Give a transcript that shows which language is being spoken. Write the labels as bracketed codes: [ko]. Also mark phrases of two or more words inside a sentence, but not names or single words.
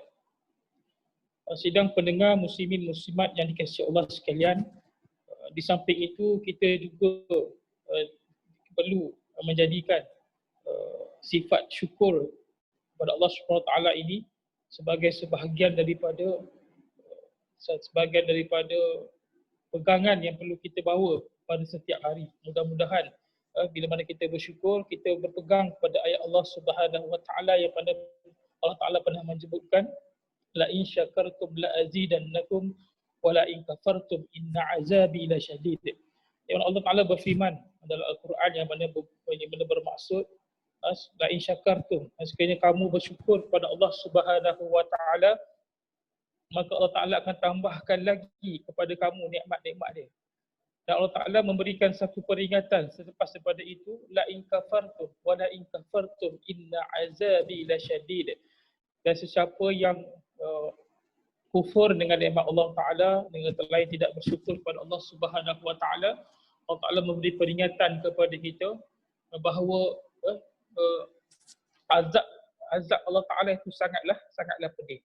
[ms] Sidang pendengar muslimin muslimat yang dikasihi Allah sekalian, di samping itu kita juga perlu menjadikan sifat syukur kepada Allah [ar] سبحانه وتعالى [ms] ini sebagai sebahagian daripada pegangan yang perlu kita bawa pada setiap hari. Mudah-mudahan bila mana kita bersyukur, kita berpegang kepada ayat Allah [ar] سبحانه وتعالى [ms] yang pada Allah Taala pernah menyebutkan [ar] لئن شكرتم لأزيدنكم ولئن كفرتم إن عذابي لشديد. [ms] Yang Allah Taala berfirman dalam Al-Quran yang mana bermaksud [ar] لئن شكرتم, [ms] sekiranya kamu bersyukur kepada Allah [ar] سبحانه وتعالى, [ms] maka Allah Taala akan tambahkan lagi kepada kamu nikmat-nikmat dia. Dan Allah Taala memberikan satu peringatan selepas daripada itu, [ar] لئن كفرتم ولئن كفرتم إن عذابي لشديد. [ms] Dan sesiapa yang kufur dengan nikmat Allah Ta'ala, dengan kata lain tidak bersyukur kepada Allah [ar] سبحانه وتعالى, [ms] Allah Ta'ala memberi peringatan kepada kita bahawa azab Allah Ta'ala itu sangatlah pedih.